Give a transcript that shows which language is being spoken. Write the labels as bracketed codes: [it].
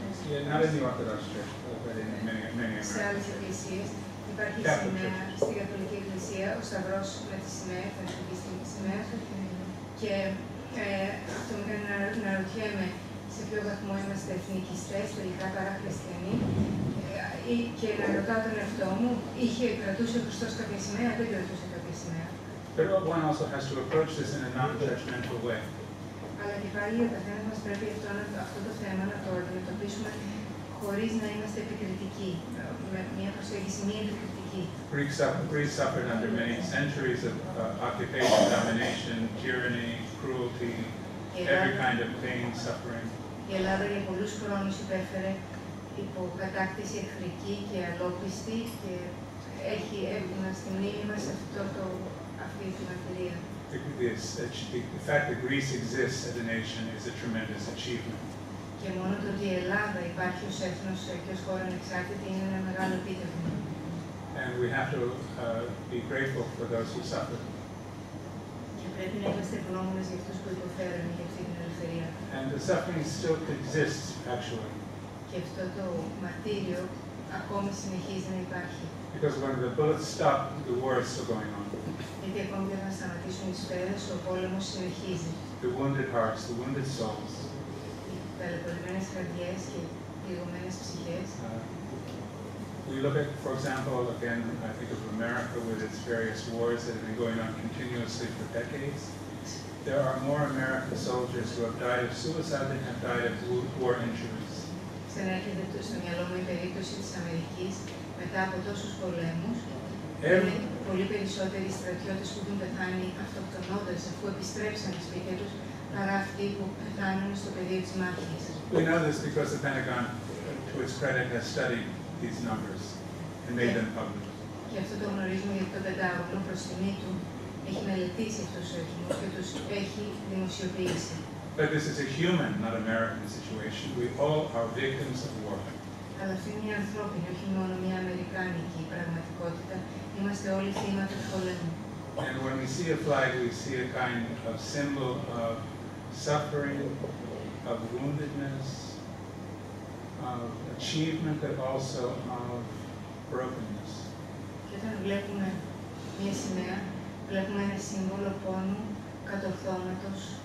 [en] Yeah, not in the Orthodox Church, but in many [el] σε άλλες εκκλησίες υπάρχει σημαία, στην Καθολική Εκκλησία, ο Σταυρός με τη σημαία, η θρησκευτική σημαία. Και αυτό με κάνει να ρωτιέμαι σε ποιο βαθμό είμαστε εθνικιστές, τελικά παρά χριστιανοί. Και να ρωτάω τον εαυτό μου, κρατούσε ο Χριστός κάποια σημαία, δεν κρατούσε κάποια σημαία. [en] But one also has to approach this in a non-judgmental way. [el] Αλλά και πάλι ο καθένας μας πρέπει αυτό το θέμα να το αντιμετωπίσουμε χωρίς να είμαστε επικριτικοί, με μια προσέγγιση μη επικριτική. [en] Greece suffered under many centuries of occupation, domination, tyranny, cruelty, every kind of pain, suffering. [el] Η Ελλάδα για πολλούς χρόνους υπέφερε υπό κατάκτηση εχθρική και αλόπιστη και έχει έμεινα στη μνήμη μας αυτή τη μαρτυρία. [en] The fact that Greece exists as a nation is a tremendous achievement. [el] Και μόνο το ότι η Ελλάδα υπάρχει ως έθνος και ως χώρα ανεξάρτητη είναι ένα μεγάλο επίτευγμα. [en] And we have to be grateful for those who suffer. [el] Και πρέπει να είμαστε ευγνώμονες για αυτούς που υποφέρουν για αυτή την ελευθερία. [en] And the suffering still exists, actually. [el] Και αυτό το μαρτύριο ακόμη συνεχίζει να υπάρχει. [en] Because when the bullets stop, the war is still going on. [el] Γιατί ακόμη δεν θα σταματήσουν οι σφαίρες, ο πόλεμος συνεχίζει. [en] The wounded hearts, the wounded souls. [el] Οι ταλαιπωρημένες καρδιές και πληγωμένες ψυχές. [en] We look at, for example, again, I think of America with its various wars that have been going on continuously for decades. There are more American soldiers who have died of suicide than have died of war injuries. [el] Ξανάρχεται στο μυαλό μου η περίπτωση της Αμερικής μετά από τόσους πολέμους. Είναι πολύ περισσότεροι στρατιώτες που έχουν πεθάνει αυτοκτονώντας αφού επιστρέψαν στα σπίτια τους παρά αυτοί που πεθάνουν στο πεδίο της μάχης. [en] We know this because the Pentagon, to its credit, has studied these numbers and made them public. [el] Και αυτό το γνωρίζουμε γιατί το Πεντάγωνο προς τιμή του έχει μελετήσει αυτούς τους αριθμούς και τους έχει δημοσιοποιήσει. [en] But this is a human, not American situation. We all are victims of war. [el] Αλλά αυτή είναι μια ανθρώπινη, όχι μόνο μια αμερικάνικη πραγματικότητα. Είμαστε όλοι θύματα του πολέμου. [en] And when we see a flag, we see a kind of symbol of suffering, of woundedness, of achievement, but also of brokenness. [el] Και όταν βλέπουμε μια σημαία, βλέπουμε ένα σύμβολο πόνου, κατορθώματος.